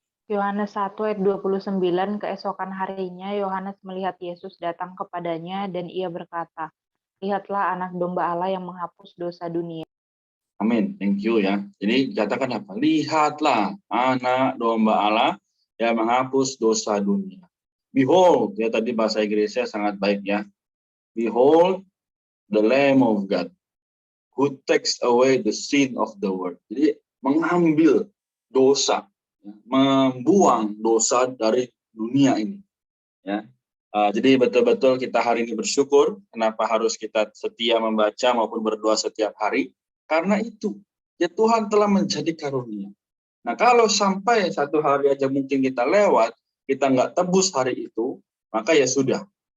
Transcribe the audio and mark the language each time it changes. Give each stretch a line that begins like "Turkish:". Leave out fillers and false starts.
Indonesian: Yohanes 1 ayat 29, keesokan harinya Yohanes melihat Yesus datang kepadanya dan ia berkata, "Lihatlah anak domba Allah yang menghapus dosa dunia." Amin,
English: thank you
Indonesian: ya. Jadi katakan apa? Lihatlah anak domba Allah yang menghapus dosa dunia. Behold, ya tadi bahasa Inggrisnya sangat baik ya.
English: Behold the Lamb of God who takes away the sin of the world.
Indonesian: Jadi mengambil dosa, ya, membuang dosa dari dunia ini. Ya. Jadi betul-betul kita hari ini bersyukur kenapa harus kita setia membaca maupun berdoa setiap hari. Karena itu, ya Tuhan telah menjadi karunia. Nah kalau sampai satu hari aja mungkin kita lewat, kita nggak tebus hari itu, maka ya sudah.